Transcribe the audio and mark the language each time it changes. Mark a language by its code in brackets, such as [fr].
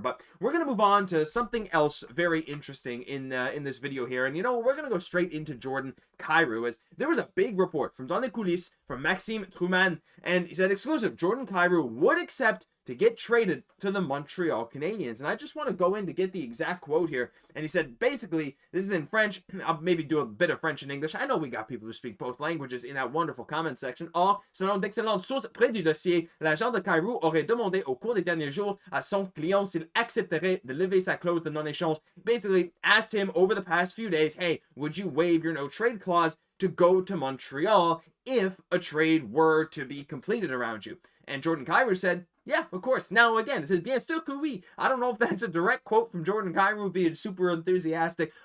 [en] But we're going to move on to something else very interesting in this video here, and you know, we're going to go straight into Jordan Kyrou, as there was a big report from Dans les Coulisses, from Maxime Truman, and he said exclusive, Jordan Kyrou would accept to get traded to the Montreal Canadiens. And I just want to go in to get the exact quote here. And he said, basically, this is in French. I'll maybe do a bit of French and English. I know we got people who speak both languages in that wonderful comment section. [fr] Or, selon d'excellentes sources près du dossier, l'agent de Kyrou aurait demandé au cours des derniers jours à son client s'il accepterait de lever sa clause de non-échange. [en] Basically, asked him over the past few days, hey, would you waive your no-trade clause to go to Montreal if a trade were to be completed around you? And Jordan Kyrou said, yeah, of course. Now, again, it says, [fr] bien sûr que oui. [en] I don't know if that's a direct quote from Jordan Kyrou being super enthusiastic.